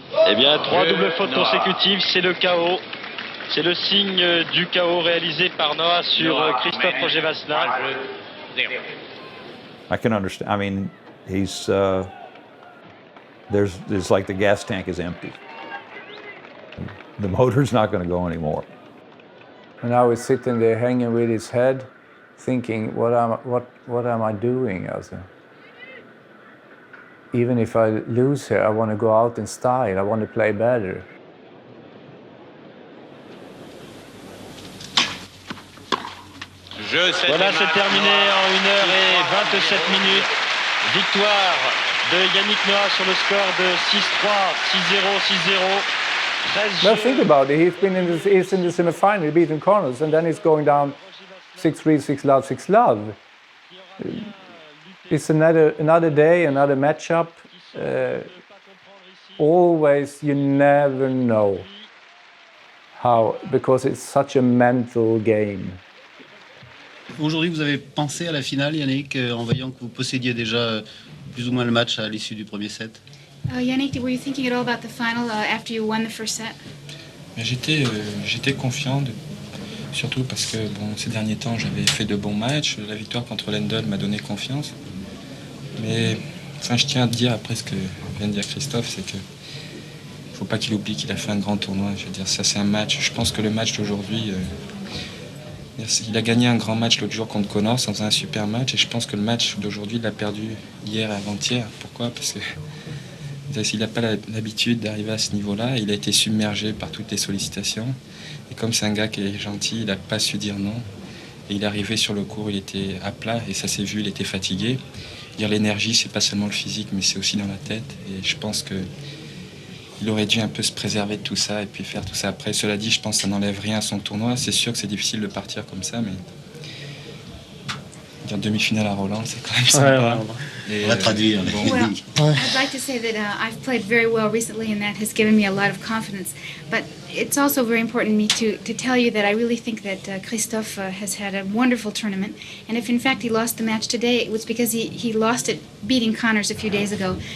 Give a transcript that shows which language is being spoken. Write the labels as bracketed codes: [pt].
[fr] Eh bien, 3 doubles fautes consécutives, c'est le chaos. C'est le signe du chaos réalisé par Noah sur Christophe Roger-Vasselin. [en] I can understand. I mean, he's there's like the gas tank is empty. The motor's not going to go anymore. And now he's sitting there hanging with his head, thinking, what am I doing? Even if I lose here, I want to go out in style. I want to play better. [fr] Voilà, c'est terminé en 1h27 minutes. Victoire de Yannick Noah sur le score de 6-3, 6-0, 6-0. [en] Now think about it. He's in the semi-final, beating Connors, and then he's going down 6-3, 6-love, 6-love. It's another day, another matchup. Always, you never know how, because it's such a mental game. [fr] Aujourd'hui, vous avez pensé à la finale, Yannick, en voyant que vous possédiez déjà plus ou moins le match à l'issue du premier set? [en] Yannick, were you thinking at all about the final after you won the first set? [fr] J'étais confiant, surtout parce que ces derniers temps j'avais fait de bons matchs. La victoire contre Lendl m'a donné confiance. Mais je tiens à dire après ce que vient de dire Christophe, c'est que faut pas qu'il oublie qu'il a fait un grand tournoi. Je veux dire, ça c'est un match. Je pense que le match d'aujourd'hui, il a gagné un grand match l'autre jour contre Connors en faisant un super match. Et je pense que le match d'aujourd'hui, il l'a perdu hier et avant-hier. Pourquoi? Parce que s'il n'a pas l'habitude d'arriver à ce niveau-là, il a été submergé par toutes les sollicitations. Et comme c'est un gars qui est gentil, il n'a pas su dire non. Et il est arrivé sur le court, il était à plat et ça s'est vu, il était fatigué. Dire l'énergie, c'est pas seulement le physique, mais c'est aussi dans la tête. Et je pense qu'il aurait dû un peu se préserver de tout ça et puis faire tout ça après. Cela dit, je pense que ça n'enlève rien à son tournoi. C'est sûr que c'est difficile de partir comme ça, mais dire demi-finale à Roland, c'est quand même sympa. On va traduire. [en] Well, I'd like to say that I've played very well recently, and that has given me a lot of confidence. But it's also very important to me to tell you that I really think that Christophe has had a wonderful tournament. And if in fact he lost the match today, it was because he lost it beating Connors a few days ago.